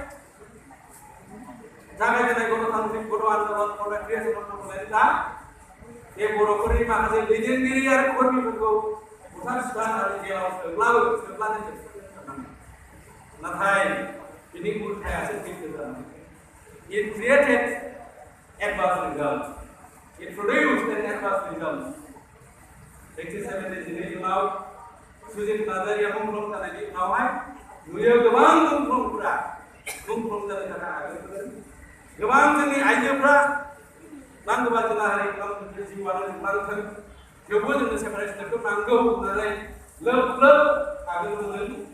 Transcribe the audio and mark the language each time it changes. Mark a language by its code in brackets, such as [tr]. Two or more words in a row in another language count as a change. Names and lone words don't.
[brx] जागायजेननाय गणतान्त्रिक बर' आन्दलन [en] for the creation of [brx] बड'लेण्डआ बे बर'फोरनि माखासे दैदेनगिरि आरो कर्मिफोरखौ बुथार सुथार आरो जेलाव सोब्लानो नाथाय बिनि उल्थायासो फैदों जानानै [en] it created adverse results it produced an adverse result [brx] 1977 उनाव सुजित नार्जारिया मुंख्लं जानायनि उनावहाय नुयो गोबां मुंख्लंफोरा मुंख्लं जानो थाखाय आगान गोबां जोंनि आइजोफ्रा नांगौबा जोंना हारि खालामनो जिउआनो जोबलांथों थेवबो जोंनो [en] separate state [brx] नांगौ होननानै लोब आगान होदों